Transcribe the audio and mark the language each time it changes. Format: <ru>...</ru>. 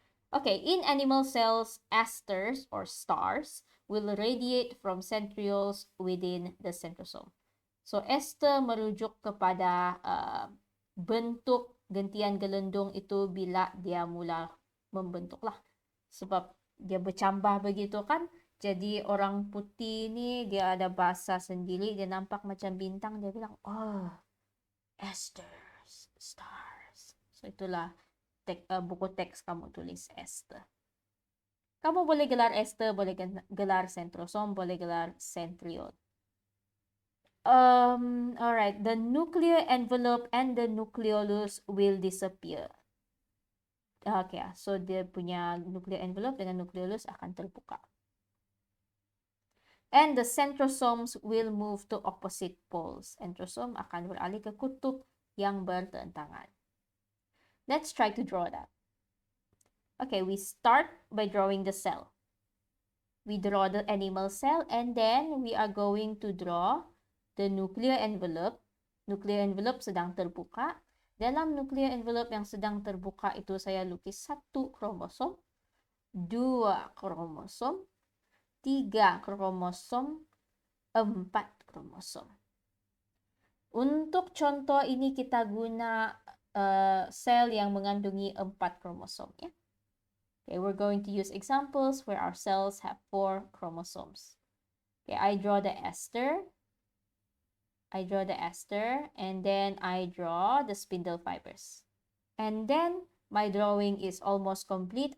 <en>Okay, in animal cells, esters or stars will radiate from centrioles within the centrosome.</en> <ms>So, ester merujuk kepada bentuk gentian gelendung itu bila dia mula membentuk lah. Sebab dia bercambah begitu kan. Jadi orang putih ni dia ada bahasa sendiri. Dia nampak macam bintang. Dia bilang, oh, esters, stars. So, itulah buku teks kamu tulis ester. Kamu boleh gelar ester, boleh gelar centrosome, boleh gelar centriole.</ms> <en>Alright, the nuclear envelope and the nucleolus will disappear.</en> <ms>Okay, so dia punya nuclear envelope dengan nucleolus akan terbuka.</ms> <en>And the centrosomes will move to opposite poles.</en> <ms>Centrosome akan beralih ke kutub yang bertentangan.</ms> <en>Let's try to draw that. Okay, we start by drawing the cell. We draw the animal cell and then we are going to draw the nuclear envelope.</en> <ms>Nuclear envelope sedang terbuka. Dalam nuclear envelope yang sedang terbuka itu saya lukis 1 kromosom, 2 kromosom, 3 kromosom, 4 kromosom. Untuk contoh ini kita guna sel yang mengandungi 4 kromosom ya.</ms> <en>Okay, we're going to use examples where our cells have 4 chromosomes. Okay, I draw the ester. And then I draw the spindle fibers. And then my drawing is almost complete.</en>